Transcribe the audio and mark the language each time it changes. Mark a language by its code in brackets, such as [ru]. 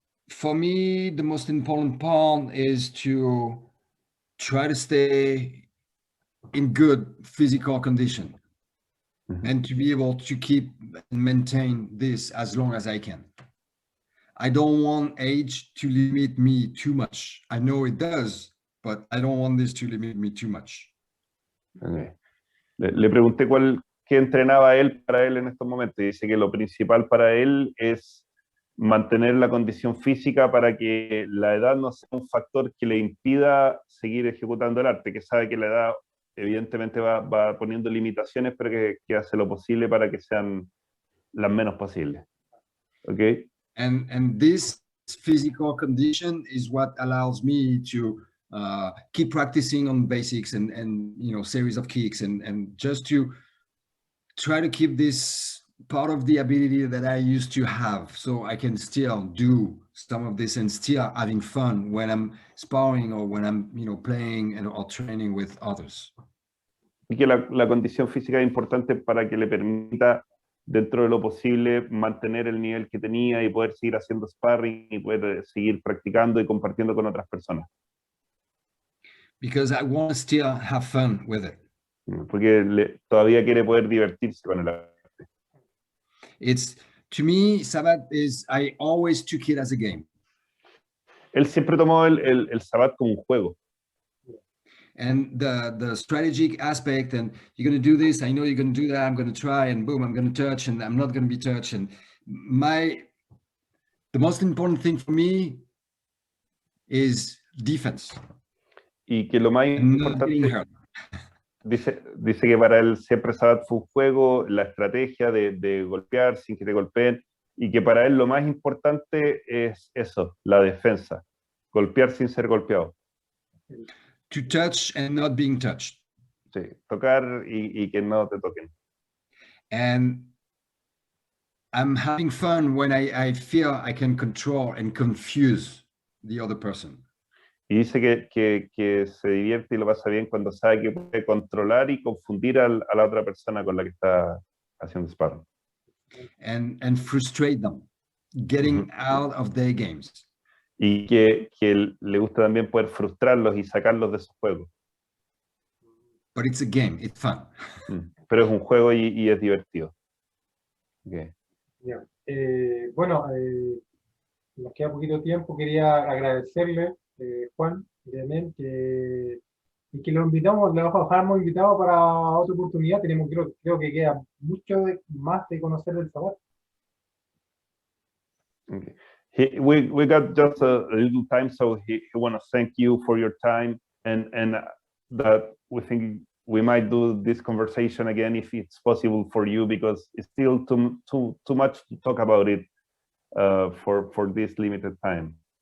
[en] For me, the most important part is to try to stay in good physical condition and to be able to keep and maintain this as long as I can. I don't want age to limit me too much. I know it does, but I don't want this to limit me too much. Okay. [es] Le pregunté qué entrenaba él para él en estos momentos. Dice que lo principal para él es mantener la condición física para que la edad no sea un factor que le impida seguir ejecutando el arte, que sabe que la edad evidentemente va poniendo limitaciones, pero que hace lo posible para que sean las menos posibles. [en] Okay? And this physical condition is what allows me to keep practicing on basics and series of kicks and just to try to keep this part of the ability that I used to have, so I can still do some of this and still having fun when I'm sparring or when I'm playing or training with others. [es] Y que la condición física es importante para que le permita, dentro de lo posible, mantener el nivel que tenía y poder seguir haciendo sparring y poder seguir practicando y compartiendo con otras personas. [en] Because I want to still have fun with it. [es] Porque todavía quiere poder divertirse con el arte. [en] It's, to me, Savate is, I always took it as a game. [es] Él siempre tomó el Savate como un juego. [en] And the strategic aspect, and you're going to do this, I know you're going to do that, I'm going to try, and boom, I'm going to touch, and I'm not going to be touched. And the most important thing for me is defense. [es] Y que lo más importante, dice que para él siempre Savate fue un juego, la estrategia de golpear sin que te golpeen, y que para él lo más importante es eso, la defensa, golpear sin ser golpeado. [en] To touch and not being touched. [es] Sí, tocar y que no te toquen. [en] And I'm having fun when I feel I can control and confuse the other person. [es] Y dice que se divierte y lo pasa bien cuando sabe que puede controlar y confundir a la otra persona con la que está haciendo sparring. [en] And frustrate them, getting out of their games. [es] Y que le gusta también poder frustrarlos y sacarlos de sus juegos. [en] But it's a game, it's fun. [es] Pero es un juego y es divertido. [en] Okay. Yeah. [es] Bueno, nos queda poquito tiempo. Quería agradecerle, Juan, y que lo invitamos, le dejamos invitado para otra oportunidad. Creo que queda mucho más de conocer del Savate. [en] Okay. We got just a little time, so he want to thank you for your time, and that we think we might do this conversation again if it's possible for you, because it's still too much to talk about it for this limited time.